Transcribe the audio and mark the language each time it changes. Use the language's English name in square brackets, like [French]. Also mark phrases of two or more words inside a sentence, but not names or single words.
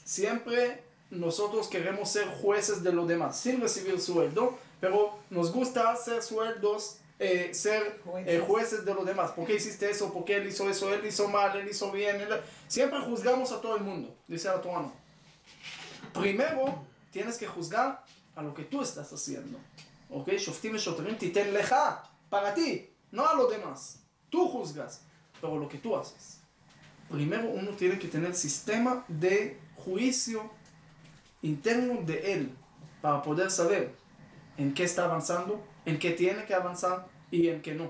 [Spanish] Siempre nosotros queremos ser jueces de los demás, sin recibir sueldo, pero nos gusta ser jueces de los demás. ¿Por qué hiciste eso? ¿Por qué él hizo eso? Él hizo mal, él hizo bien. Siempre juzgamos a todo el mundo, dice la Torah. Primero, tienes que juzgar a lo que tú estás haciendo. [Hebrew] ¿Ok? שופטים ושוטרים תתן לך, [Spanish] para ti, no a los demás. Tú juzgas, pero lo que tú haces. Primero uno tiene que tener sistema de juicio interno de él, para poder saber en qué está avanzando, en qué tiene que avanzar y en qué no.